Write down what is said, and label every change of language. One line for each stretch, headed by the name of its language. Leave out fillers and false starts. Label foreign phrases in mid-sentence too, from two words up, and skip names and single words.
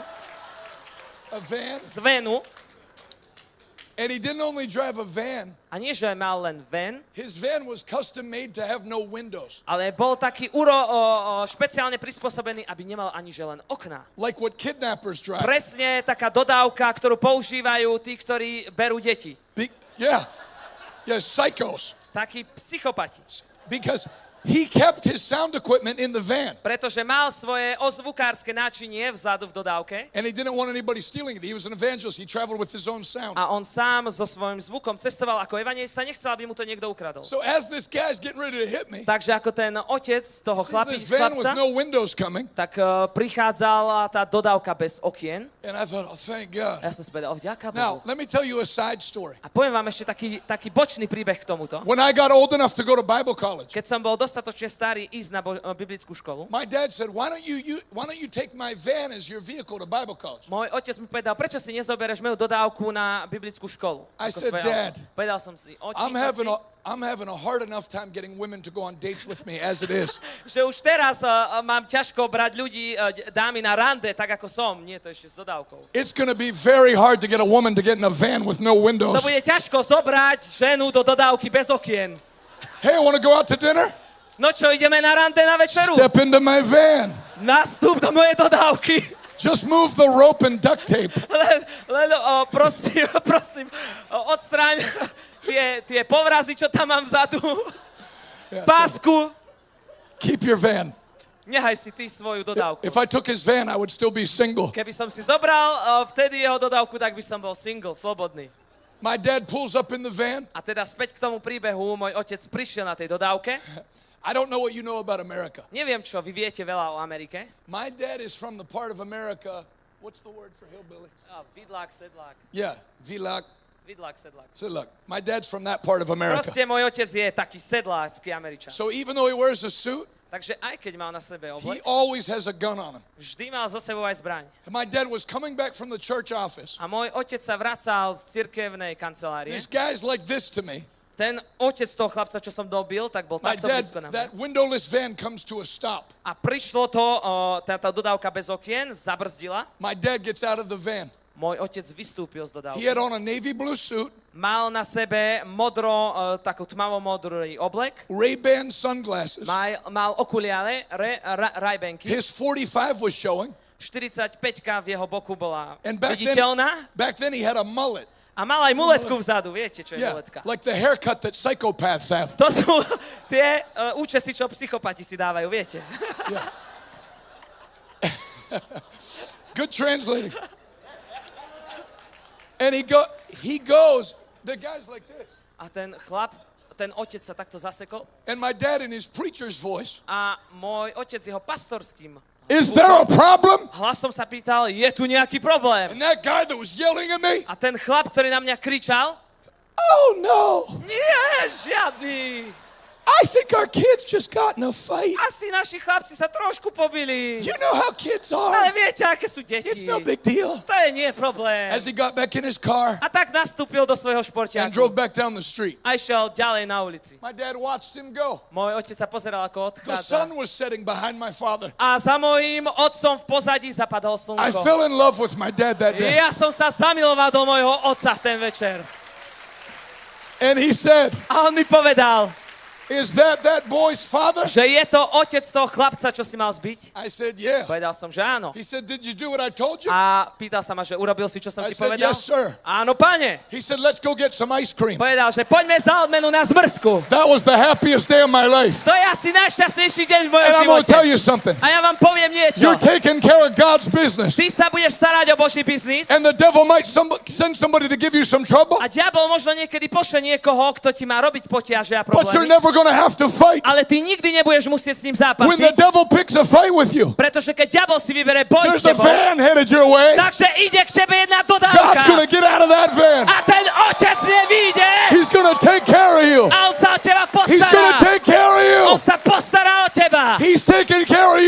English: A van?
Slovak: z venu.
English: And he didn't only drive a van.
Slovak: A nie, že mal len van,
English: His van was custom made to have no windows.
Slovak: ale bol taký špeciálne prispôsobený, aby nemal ani že len okná.
English: Like what kidnappers drive.
Slovak: Presne taká dodávka, ktorú používajú tí, ktorí berú deti.
English: Yeah. Yeah, psychos.
Slovak: Takí psychopati.
English: Because he kept his sound equipment in the van.
Slovak: Pretože mal svoje ozvukárske náčinie vzadu v dodávke
English: And he didn't want anybody stealing it. He was an evangelist. He traveled with his own sound.
Slovak: a on sám so svojím zvukom cestoval ako evanjelista, nechcel, aby mu to niekto ukradol.
English: So as this guy's getting ready to hit me,
Slovak: Takže ako ten otec toho
English: since this van with
Slovak: chlapca,
English: no windows coming,
Slovak: tak prichádzala tá dodávka bez okien.
English: and I thought, oh, thank God.
Slovak: Ja som si povedal, vďaka
English: Now,
Slovak: Bohu.
English: let me tell you a side story.
Slovak: A poviem vám ešte taký bočný príbeh k tomuto.
English: When I got old enough to go to Bible college,
Slovak: Keď som bol dostatočne starý ísť na biblickú školu,
English: my dad said, why don't you take my van as your vehicle to Bible college?
Slovak: môj otec mi povedal, prečo si nezobereš moju dodávku na biblickú školu?
English: I
Slovak: ako
English: said,
Slovak: svoje
English: Dad,
Slovak: auto. Povedal som si,
English: I'm having a hard enough time getting women to go on dates with me as it is.
Slovak: že už teraz mám ťažko brať ľudí, dámy na rande, tak ako som. Nie, to ešte s dodávkou.
English: It's going to be very hard to get a woman to get in a van with no windows.
Slovak: To bude ťažko zobrať ženu do dodávky bez okien.
English: Hey, want to go out to dinner?
Slovak: No čo, ideme na rande na večeru?
English: Step into my van.
Slovak: Nastup do mojej dodávky.
English: Just move the rope and duct tape.
Slovak: Len prosím, odstráň tie povrazy, čo tam mám vzadu. Pásku.
English: Keep your van.
Slovak: Nehaj si ty svoju dodávku.
English: If I took his van, I would still be single.
Slovak: Keby som si zobral vtedy jeho dodávku, tak by som bol single, slobodný.
English: My dad pulls up in the van.
Slovak: A teda späť k tomu príbehu, môj otec prišiel na tej dodávke.
English: I don't know what you know about America.
Slovak: Neviem čo, vy viete veľa o Amerike.
English: My dad is from the part of America, what's the word for hillbilly?
Slovak: Vidlák, sedlák.
English: Yeah, Vilak.
Slovak: Vidlák, sedlák.
English: So look, my dad's from that part of America.
Slovak: Proste môj otec je taký sedlácky Američan.
English: So even though he wears a suit,
Slovak: Takže aj keď mal na sebe
English: he
Slovak: oblek,
English: always has a gun on him.
Slovak: vždy mal so sebou aj zbraň.
English: And my dad was coming back from the church office.
Slovak: A môj otec sa vracal z cirkevnej kancelárie.
English: This guy's like this to me.
Slovak: Ten otec toho chlapca, čo som dobil, tak bol
English: My
Slovak: takto
English: dad,
Slovak: blízko na
English: that
Slovak: mňa.
English: windowless van comes to a stop.
Slovak: A prišlo to, tá dodávka bez okien, zabrzdila.
English: My dad gets out of the van.
Slovak: Môj otec vystúpil z dodávky.
English: He had on a navy blue suit,
Slovak: Mal na sebe takú tmavo-modrý oblek.
English: Ray-Ban sunglasses.
Slovak: Mal okuliare, Ray-Banky.
English: His 45 was showing.
Slovak: 45-ka v jeho boku bola
English: And
Slovak: viditeľná.
English: back then he had a mullet.
Slovak: A mal aj muletku vzadu, viete, čo je
English: Yeah,
Slovak: muletka?
English: like the haircut that psychopaths have.
Slovak: To sú tie účesy, čo psychopati si dávajú, viete.
English: Good translating. And he goes, the guy's like this.
Slovak: A ten otec sa takto zasekol.
English: And my dad in his preacher's voice,
Slovak: A môj otec jeho pastorským
English: is there a problem?
Slovak: hlasom sa pýtal, je tu nejaký problém?
English: And that guy that was yelling at me,
Slovak: A ten chlap, ktorý na mňa kričal,
English: oh no,
Slovak: nie, žiadny.
English: I think our kids just got in a fight.
Slovak: Asi naši chlapci sa trošku pobili.
English: You know how kids
Slovak: Ale
English: are.
Slovak: viete, aké sú deti.
English: It's no big deal.
Slovak: To je nie problém.
English: As he got back in his car
Slovak: A tak nastúpil do svojho
English: and
Slovak: športiaku
English: drove back down the street,
Slovak: a išiel ďalej na ulici.
English: my dad watched him go.
Slovak: Môj otec sa pozeral, ako
English: The sun
Slovak: odchádza.
English: was setting behind my father.
Slovak: A za mojím otcom v pozadí zapadol
English: I
Slovak: slnko.
English: fell in love with my dad that day.
Slovak: Ja som sa zamiloval do môjho otca ten večer.
English: And he said,
Slovak: A on mi povedal,
English: is that boy's father?
Slovak: že je to otec toho chlapca, čo si mal zbiť.
English: I said, yeah.
Slovak: Povedal som, že áno.
English: He said, did you do what I told you?
Slovak: A pýtal sa ma, že urobil si, čo som
English: I
Slovak: ti
English: said,
Slovak: povedal?
English: yes, sir.
Slovak: Áno, pane.
English: He said, let's go get some ice cream.
Slovak: Povedal, že poďme za odmenu na zmrzku.
English: That was the happiest day of my life.
Slovak: To je asi najšťastnejší deň v mojom
English: And I'm going to
Slovak: živote.
English: tell you something.
Slovak: A ja vám poviem niečo.
English: You're taking care of God's business.
Slovak: Ty sa budeš starať o Boží biznis
English: And the devil might send somebody to give you some trouble,
Slovak: a diabol možno niekedy pošle niekoho, kto ti má robiť potiaže a
English: but you're
Slovak: problémy.
English: never going to have to fight.
Slovak: Ale ty nikdy nebudeš musieť s ním
English: When the
Slovak: zápasiť,
English: devil picks a fight with you,
Slovak: pretože keď diabol si vybere boj
English: there's
Slovak: s
English: a
Slovak: tebou,
English: van headed your way.
Slovak: takže ide k tebe jedna
English: God's going to
Slovak: dodávka
English: get out of that van.
Slovak: a ten otec nevíde
English: He's going to take care of you.
Slovak: a on sa o teba
English: He's going to
Slovak: postará.
English: take care of you.
Slovak: On sa postará o teba.
English: He's taking care